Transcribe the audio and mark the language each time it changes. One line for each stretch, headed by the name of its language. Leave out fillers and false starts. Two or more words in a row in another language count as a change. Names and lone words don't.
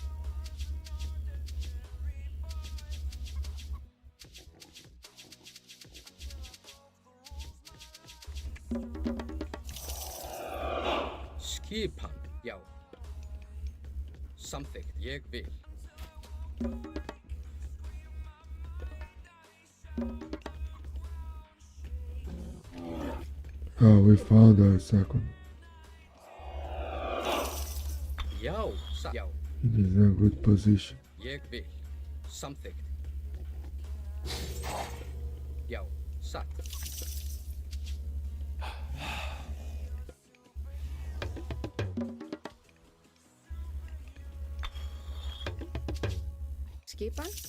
Icelandic: Skipan, já. Samþykkt, ég vil.
English: Oh, we found our second.
Icelandic: Já, já.
English: It is a good position.
Icelandic: Ég vil. Samþykkt. Já, satt. Skipan.